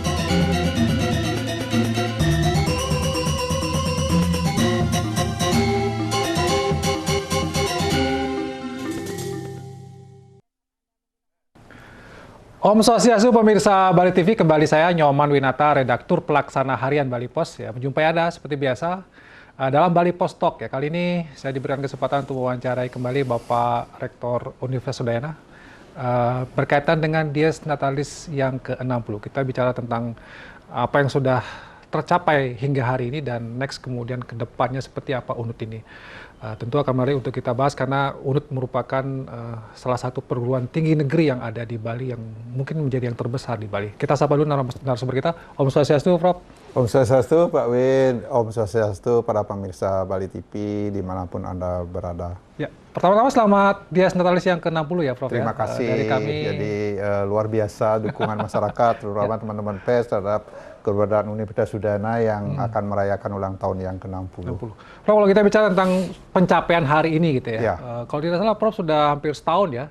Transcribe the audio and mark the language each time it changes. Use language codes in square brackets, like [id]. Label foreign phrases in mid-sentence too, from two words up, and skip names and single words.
[id] Om Swastiastu pemirsa Bali TV, kembali saya Nyoman Winata, redaktur pelaksana harian Bali Pos. Ya, menjumpai Anda seperti biasa dalam Bali Pos Talk. Ya, kali ini saya diberikan kesempatan untuk mewawancarai kembali Bapak Rektor Universitas Udayana berkaitan dengan Dies Natalis yang ke-60. Kita bicara tentang apa yang sudah tercapai hingga hari ini dan next kemudian ke depannya seperti apa UNUT ini. Tentu akan menarik untuk kita bahas karena UNUT merupakan salah satu perguruan tinggi negeri yang ada di Bali yang mungkin menjadi yang terbesar di Bali. Kita sapa dulu narasumber kita. Om Swastiastu, Prof. Om Swastiastu, Pak Win. Om Swastiastu para pemirsa Bali TV dimanapun Anda berada. Ya, pertama-tama selamat Dies Natalis yang ke-60 ya, Prof. Terima kasih. Dari kami. Jadi luar biasa dukungan masyarakat, terutama teman-teman pers terhadap keberadaan Universitas Udayana yang akan merayakan ulang tahun yang ke-60. Prof, kalau kita bicara tentang pencapaian hari ini gitu ya, kalau tidak salah Prof sudah hampir setahun ya.